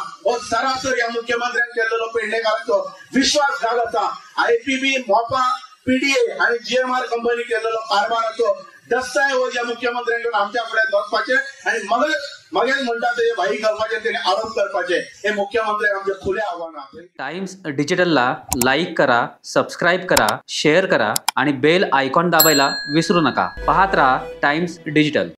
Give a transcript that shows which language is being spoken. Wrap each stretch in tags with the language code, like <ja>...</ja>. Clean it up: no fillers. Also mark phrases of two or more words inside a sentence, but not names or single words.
<kok>हो सरासर या मुख्यमंत्र्यान केलेलो पेडणेकारांचो विश्वासघात आसा। IPB, मोपा, PDA आणि GMR कंपनी केलेलो कारभाराचो दस्तावेज या मुख्यमंत्र्यांकडून आमच्या फुड्यान बसपाचे आणि मगच म्हणतात ते भाई घालपाचे, तेणे आरोप करपाचे। हे मुख्यमंत्र्यांक आमचे खुले आव्हान आहे।</kok> <mr>टाइम्स डिजिटलला लाईक करा, सबस्क्राईब करा, शेअर करा आणि</mr> <en>bell icon</en> <mr>दाबायला विसरू नका। पाहत रहा टाइम्स डिजिटल।</mr>